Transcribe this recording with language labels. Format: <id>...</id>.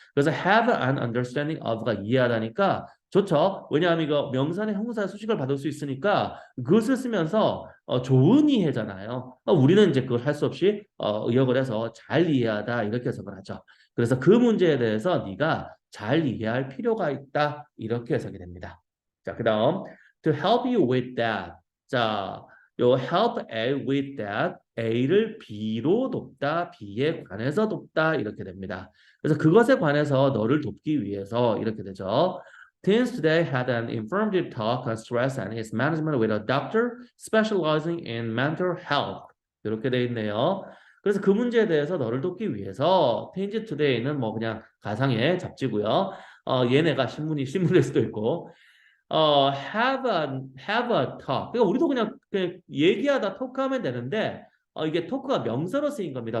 <ko>그래서</ko> <en>have an understanding of</en> <ko>가 이해하다니까 좋죠. 왜냐하면 이거 명사나 형용사의 수식을 받을 수 있으니까 그것을 쓰면서 좋은 이해잖아요. 우리는 이제 그걸 할 수 없이 의역을 해서 잘 이해하다 이렇게 해석을 하죠. 그래서 그 문제에 대해서 네가 잘 이해할 필요가 있다. 이렇게 해석이 됩니다. 자, 그다음</ko> <en>to help you with that.</en> <ko>자, 요</ko> <en>help A with that.</en> <ko>A를 B로 돕다. B에 관해서 돕다. 이렇게 됩니다. 그래서 그것에 관해서 너를 돕기 위해서 이렇게 되죠.</ko> <en>Teens today had an informative talk on stress and its management with a doctor specializing in mental health.</en> <ko>이렇게 돼 있네요. 그래서 그 문제에 대해서 너를 돕기 위해서 Teens Today는 뭐 그냥 가상의 잡지고요. 얘네가 신문일 수도 있고</ko> <en>have a talk.</en> <ko>그러니까 우리도 그냥 얘기하다 토크하면 되는데 이게 토크가 명사로 쓰인 겁니다.</ko>